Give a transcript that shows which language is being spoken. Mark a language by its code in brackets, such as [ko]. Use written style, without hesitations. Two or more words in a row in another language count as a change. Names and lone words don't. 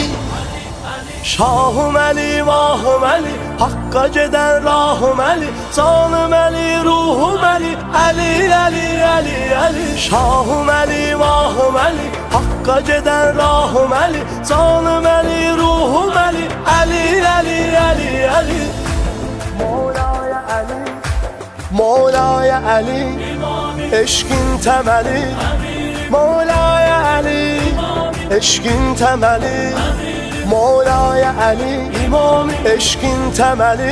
[az] Şahım Əli, vahım Əli, Hakka gedən rahım Əli, canım Əli, ruhum Əli, Əli. Şahım Əli, vahım Əli, Hakka gedən rahım Əli, canım Əli, ruhum Əli, Əli. [tr] Mevla'ya Ali, Mevla'ya Ali, eşkin temeli. Mevla'ya Ali, eşkin temeli. Mevla'ya Ali, eşkin temeli.